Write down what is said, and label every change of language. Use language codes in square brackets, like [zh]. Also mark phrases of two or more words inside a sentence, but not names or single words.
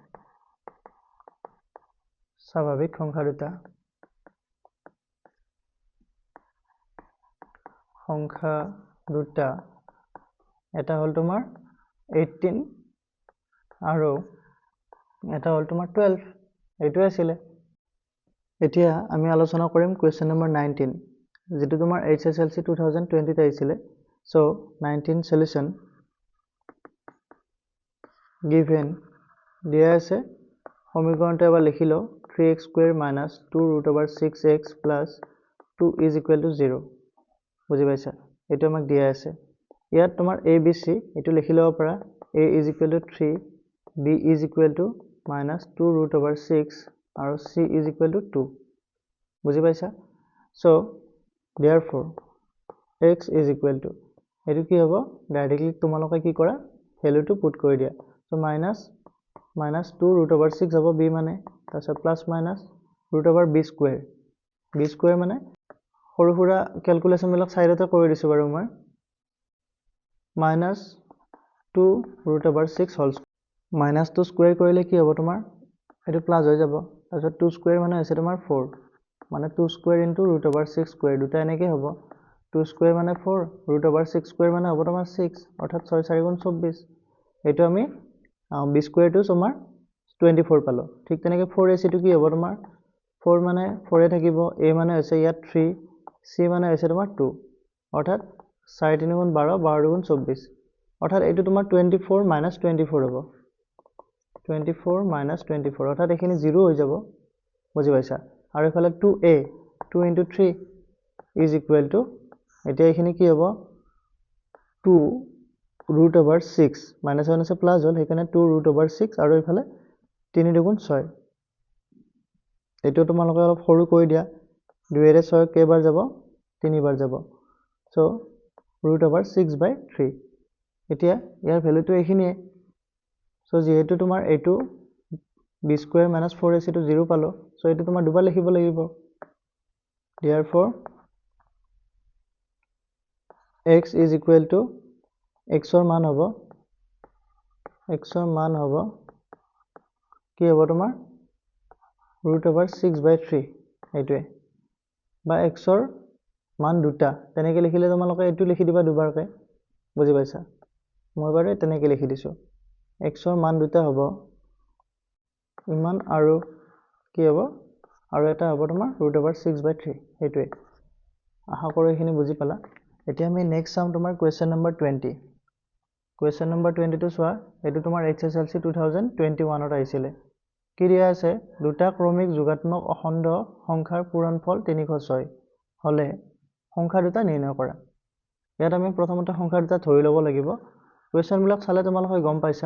[as] স্বাভাৱিক সংখ্যা দুটা এটা হল তোমাৰ 18 আৰু এটা হল তোমাৰ 12 এইটোৱে আছিল এতিয়া আমি আলোচনা কৰিম [en] question number [as] 19 যেটো তোমাৰ HSLC 2020 তে আহিছিল সো 19 সলিউশন given দিয়া আছে সমীকৰণটো এবাৰ লিখি লও [en] 3x square minus 2 root over 6x plus 2 is equal to 0 [as] বুজি পাইছা এটো আমাক দিয়া আছে ইয়াত তোমাৰ abc এটো লিখি লব পাৰা [en] a is equal to 3, b is equal to minus 2 root over 6 [as] আৰু [en] c is equal to 2 [as] বুজি পাইছা [en] so therefore x is equal to [as] এটো কি হ'ব ডাইৰেক্টলি তোমালোকে কি কৰা ভ্যালুটো পুট কৰি দিয়া [en] so minus 2 root over 6 [as] হ'ব b মানে তাৰপিছত [en] plus minus root over b square [as] মানে সৰু সৰু ক্যালকুলেশন বিলাক সাইডতে কৰি দিছো বাৰু মই [en] minus 2 root over 6 whole minus 2 square [as] কৰিলে কি হ'ব তোমাৰ এটো প্লাস হৈ যাব তাৰপিছত [en] 2 square [as] মানে হৈছে তোমাৰ 4 মানে [en] 2 square into root over 6 square [as] দুটা এনেকৈ হ'ব [en] 2 square [as] মানে 4 [en] root over 6 square [as] মানে হ'ব তোমাৰ 6 অৰ্থাৎ 6 4 গুণ 24 এইটো আমি [en] b square [as] টো তোমাৰ 24 পালো ঠিক তেনেকৈ 4ac টো কি হ'ব তোমাৰ 4 মানে 4 এ থাকিব a মানে হৈছে ইয়াত 3 c মানে হৈছে তোমাৰ 2 অৰ্থাৎ 4 3 গুণ 12 12 গুণ 24 অৰ্থাৎ এইটো তোমাৰ [en] 24 minus 24 [as] হ'ব [en] 24 minus 24 [as] অৰ্থাৎ এখিনি 0 হৈ যাব বুজি পাইছা আৰু এফালে 2a [en] 2 into 3 is equal to [as] এতিয়া এখিনি কি হ'ব [en] 2 root over 6 minus 1 [as] আছে প্লাস হল সেইকাৰণে [en] 2 root over 6 [as] আৰু এফালে 3 দুগুণ 6 এইটো তোমালোকে অলপ সৰু কৰি দিয়া 2 এৰে 6 কেইবাৰ যাব 3 বাৰ যাব [en] so root over 6 by 3 [as] এতিয়া ইয়াৰ ভ্যালুটো এখিনিয়ে so যেহেতু তোমাৰ এইটো [en] b square minus 4ac [as] টো 0 পালো so এইটো তোমাৰ দুবাৰ লিখিব লাগিব therefore [en] x is equal to [as] x ৰ মান হ'ব কি হ'ব তোমাৰ [en] root over 6 by 3 [as] এইটোৱে বা x ৰ মান দুটা তেনেকৈ লিখিলে তোমালোকে এইটো লিখি দিবা দুবাৰকৈ বুজি পাইছা মই বাৰু তেনেকৈ লিখি দিছো x ৰ মান দুটা হ'ব ইমান আৰু কি হ'ব আৰু এটা হ'ব তোমাৰ [en] root over 6 by 3 [as] এইটোৱে আশা কৰো এইখিনি বুজি পালা এতিয়া আমি নেক্সট চাম তোমাৰ [en] question number [as] 20 [en] question number [as] 20 টো চোৱা এটো তোমাৰ HSLC 2021 ত আহিছিলে কি দিয়া আছে দুটা ক্ৰমিক যোগাত্মক অখণ্ড সংখ্যাৰ পূৰণফল 306 হলে সংখ্যা দুটা নিৰ্ণয় কৰা ইয়াত আমি প্ৰথমতে সংখ্যা দুটা ধৰি ল'ব লাগিব কোৱেশ্চন বিলাক চালে তোমালোকে গম পাইছা